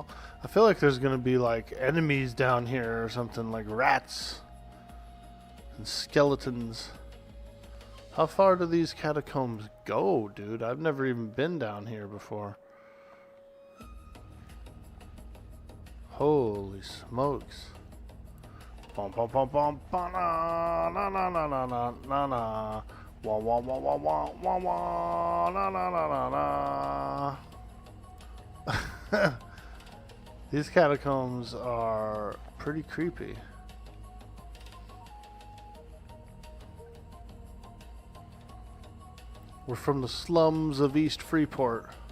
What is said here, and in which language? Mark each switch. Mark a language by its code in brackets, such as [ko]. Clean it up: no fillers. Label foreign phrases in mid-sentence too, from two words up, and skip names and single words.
[en] I feel like there's gonna be like enemies down here or something, like rats and skeletons. How far do these catacombs go, dude? I've never even been down here before. Holy smokes. Bum bum bum bum ba na na na na na na na na. Wah wah wah wah wah wah wah na na na na na. These catacombs are pretty creepy. We're from the slums of East Freeport.